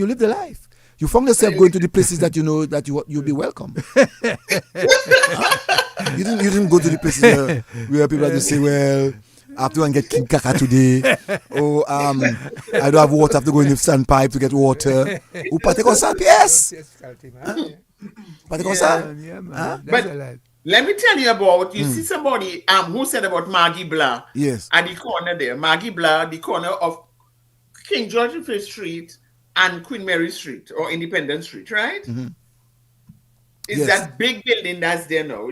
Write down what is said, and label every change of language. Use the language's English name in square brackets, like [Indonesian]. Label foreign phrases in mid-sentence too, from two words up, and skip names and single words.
[English] You live the life. You found yourself going to the places that you know that you'll be welcome. You didn't go to the places where people have to say, well, I have to go and get King Kaka today. Or I don't have water, I have to go in the sandpipe to get water. [Saint Lucian Creole French] Ou pate kon sa, yes. Pate kon sa. [English] But let me tell you about, you see somebody who said about Maggie Blah. Yes. At the corner there. Maggie Blah, the corner of King George V Street and Queen Mary Street or Independence Street, right? Mm-hmm. It's that big building that's there now.